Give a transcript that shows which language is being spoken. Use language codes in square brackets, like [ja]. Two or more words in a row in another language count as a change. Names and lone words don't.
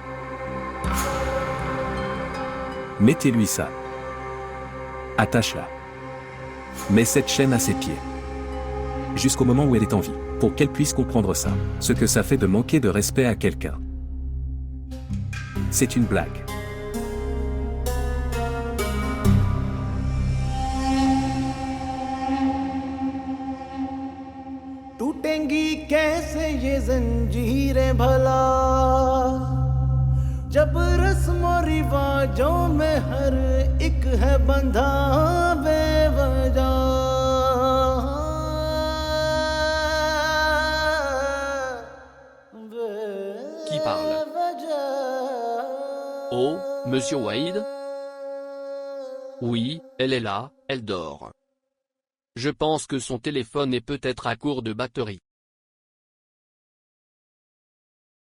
[fr] Mettez-lui ça. Attache-la. Mets cette chaîne à ses pieds. Jusqu'au moment où elle est en vie, pour qu'elle puisse comprendre ça, ce que ça fait de manquer de respect à quelqu'un. C'est une blague. [hi] टूटेंगी कैसे ये जंजीरें भला जब रस्मों रिवाजों में हर एक है बंधा बेवजह [fr] Qui parle? Oh, Monsieur Wade? Oui, elle est là, elle dort. Je pense que son téléphone est peut-être à court de batterie.